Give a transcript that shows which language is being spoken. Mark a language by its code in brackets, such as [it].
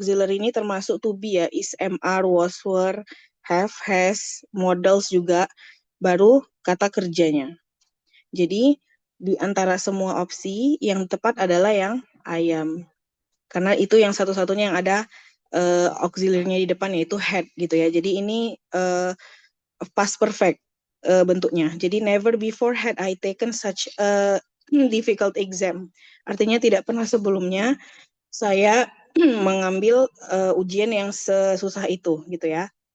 [id] Auxiliary ini termasuk to be ya, is, am, are, was, were, have, has, modals juga, baru kata kerjanya. Jadi di antara semua opsi yang tepat adalah yang I am. Karena itu yang satu-satunya yang ada auxiliary-nya di depan, yaitu had gitu ya. Jadi ini past perfect bentuknya. [en] Jadi never before had I taken such a difficult exam. [id] Artinya tidak pernah sebelumnya saya mengambil ujian yang sesusah itu gitu ya.